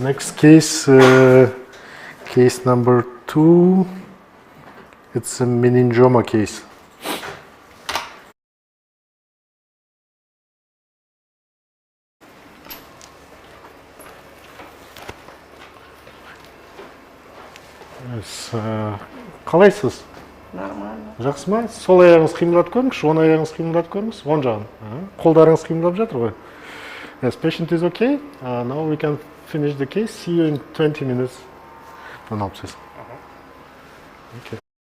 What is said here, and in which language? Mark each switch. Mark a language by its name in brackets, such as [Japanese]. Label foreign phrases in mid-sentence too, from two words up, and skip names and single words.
[English] Next case, case number 2. It's a meningioma case. Yes, [Kazakh] қалайсыз? Нормально. Жақсы ма? Сол аяғыңыз қимылдап көріңізші, оң аяғыңыз қимылдап көріңіз, оң жағын. Қолдарыңыз қимылдап жатыр ғой. [English] Yes, patient is okay. Now we can finish the case. See you in 20 minutes. Okay.